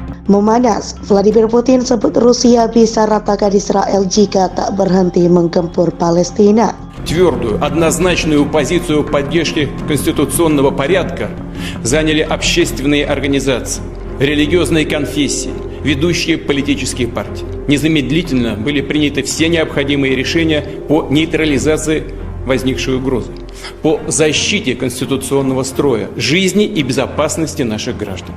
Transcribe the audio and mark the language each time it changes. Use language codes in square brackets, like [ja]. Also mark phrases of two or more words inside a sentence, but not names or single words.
[id] Memanas, Vladimir Putin sebut Rusia bisa ratakan Israel jika tak berhenti menggempur Palestina. [ru] Твердую, однозначную позицию поддержки конституционного порядка заняли общественные организации, религиозные конфессии, ведущие политические партии. Незамедлительно были приняты все необходимые решения по нейтрализации возникшей угрозы, по защите конституционного строя, жизни и безопасности наших граждан.